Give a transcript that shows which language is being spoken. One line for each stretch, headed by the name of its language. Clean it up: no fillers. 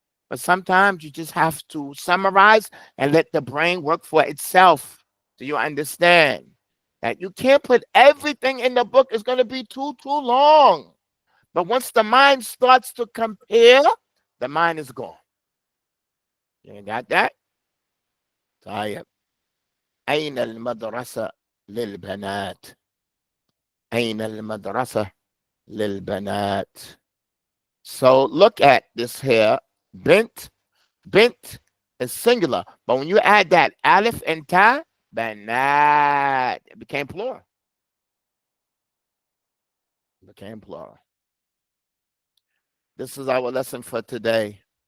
English: But sometimes you just have to summarize and let the brain work for itself. Do you understand that you can't put everything in the book? It's going to be too long. But once the mind starts to compare, the mind is gone. You got that?
Arabic: طيب. أين المدرسة للبنات؟ أين المدرسة للبنات?
English: So look at this here. Bint is singular, but when you add that aleph and ta, banat, it became plural. This is our lesson for today.